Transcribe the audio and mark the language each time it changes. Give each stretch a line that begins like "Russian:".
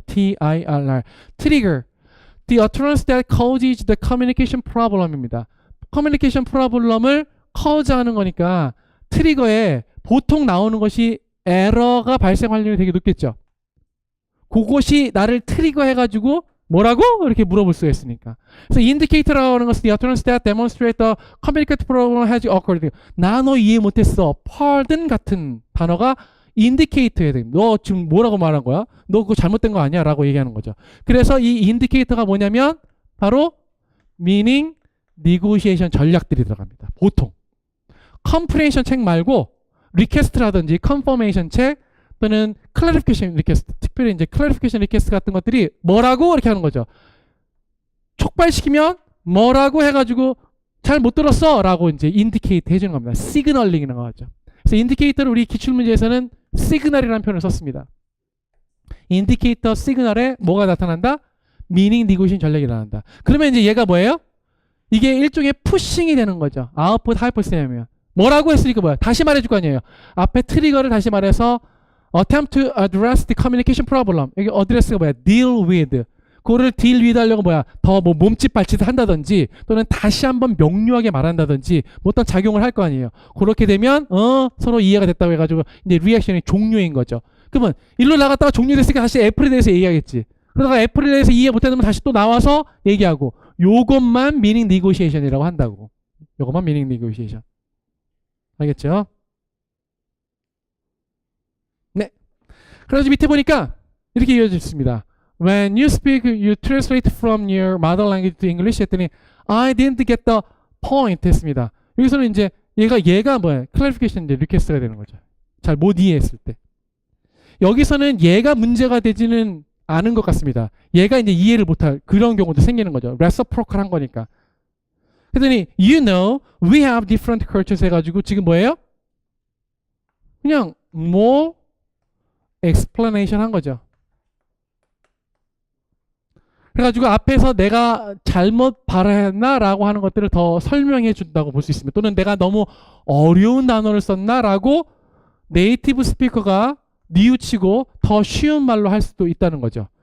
English: TIRR. Trigger. The occurrence that causes the communication problem입니다.
Korean: 커뮤니케이션 프로블럼을 cause하는 거니까 트리거에 보통 나오는 것이 에러가 발생 확률이 되게 높겠죠. 그것이 나를 트리거 해가지고 뭐라고? 이렇게 물어볼 수가 있으니까. 그래서 indicator라고 하는 것은
English: the occurrence that demonstrate the communicative problem has occurred.
Korean: 나 너 이해 못했어. pardon 같은 단어가 indicator에 됩니다. 너 지금 뭐라고 말한 거야? 너 그거 잘못된 거 아니야? 라고 얘기하는 거죠. 그래서 이 indicator가 뭐냐면 바로 meaning negotiation 전략들이 들어갑니다. 보통. comprehension 책 말고 request라든지 confirmation 책 또는 clarification request, 특별히 이제 clarification request 같은 것들이 뭐라고 이렇게 하는 거죠. 촉발시키면 뭐라고 해가지고 잘 못 들었어 라고 이제 indicate 해주는 겁니다. signaling이라고 하죠. 그래서 indicator를 우리 기출문제에서는 signal이라는 표현을 썼습니다. indicator signal에 뭐가 나타난다? meaning negotiation 전략이 나타난다. 그러면 이제 얘가 뭐예요? 이게 일종의 푸싱이 되는 거죠. output hypothesis. 뭐라고 했으니까 뭐야? 다시 말해줄 거 아니에요. 앞에 트리거를 다시 말해서
English: attempt to address the communication problem.
Korean: 여기 address가 뭐야? deal with. 그거를 deal with 하려고 뭐야? 더 뭐 몸짓 발짓을 한다든지 또는 다시 한번 명료하게 말한다든지 뭐 어떤 작용을 할 거 아니에요. 그렇게 되면 서로 이해가 됐다고 해가지고 이제 리액션이 종료인 거죠. 그러면 일로 나갔다가 종료됐으니까 다시 애플에 대해서 얘기하겠지. 그러다가 애플에 대해서 이해 못하면 다시 또 나와서 얘기하고 요것만 meaning negotiation이라고 한다고. 요것만 meaning negotiation. 알겠죠? 네. 그래서 밑에 보니까 이렇게 이어졌습니다.
English: When you speak, you translate from your mother language to English
Korean: 했더니
English: I didn't get the point
Korean: 했습니다. 여기서는 이제 얘가 뭐야? clarification 이제 request가 되는 거죠. 잘 못 이해했을 때. 여기서는 얘가 문제가 되지는 않은 것 같습니다. 얘가 이제 이해를 못할 그런 경우도 생기는 거죠. reciprocal 한 거니까. 그랬더니
English: you know we have different cultures
Korean: 해가지고 지금 뭐예요? 그냥 more explanation 한 거죠. 그래가지고 앞에서 내가 잘못 발언했나 라고 하는 것들을 더 설명해 준다고 볼 수 있습니다. 또는 내가 너무 어려운 단어를 썼나 라고 네이티브 스피커가 뉘우치고 더 쉬운 말로 할 수도 있다는 거죠.